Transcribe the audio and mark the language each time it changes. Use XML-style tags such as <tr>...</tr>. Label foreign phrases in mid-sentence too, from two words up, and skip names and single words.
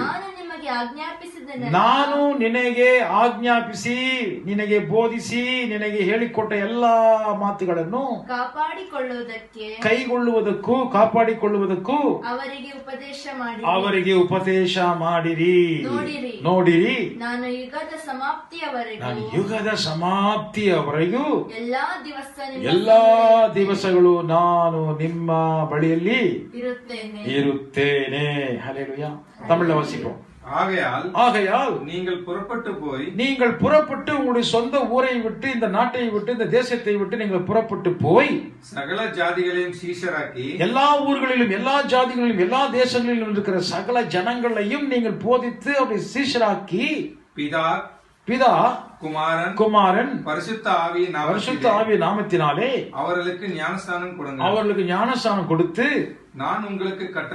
<kn>ನಾನು ನಿನಗೆ ಆಜ್ಞಾಪಿಸಿ, ನಿನಗೆ ಬೋಧಿಸಿ, ನಿನಗೆ ಹೇಳಿಕೊಟ್ಟ ಎಲ್ಲಾ ಮಾತುಗಳನ್ನು ಕೈಗೊಳ್ಳುವುದಕ್ಕೂ ಕಾಪಾಡಿಕೊಳ್ಳುವುದಕ್ಕೂ ಅವರಿಗೆ ಉಪದೇಶ ಮಾಡಿರಿ. ನೋಡಿರಿ, ನಾನು ಯುಗದ ಸಮಾಪ್ತಿಯವರೆಗೂ ಎಲ್ಲಾ ದಿವಸಗಳು ನಾನು ನಿಮ್ಮ ಬಳಿಯಲ್ಲಿ ಇರುತ್ತೇನೆ. ಹಲ್ಲೆಲೂಯಾ.</kn> <ta>தமிழ்ல வாசிப்போம். ஆகையால் நீங்கள் புறப்பட்டு உங்களுடைய சொந்த ஊரை விட்டு, இந்த நாட்டை விட்டு, இந்த தேசத்தை விட்டு நீங்கள் புறப்பட்டு போய் சகல ஜாதிகளையும் சீஷராக்கி, எல்லா ஊர்களிலும், எல்லா ஜாதிகளிலும், எல்லா தேசங்களிலும் இருக்கிற சகல ஜனங்களையும் நீங்கள் போதித்து அவருடைய சீஷராக்கி, பிதா குமாரன் பரிசுத்த ஆவி நாமத்தினாலே அவர்களுக்கு ஞானஸ்நானம் கொடுத்து, நான் உங்களுக்கு</ta>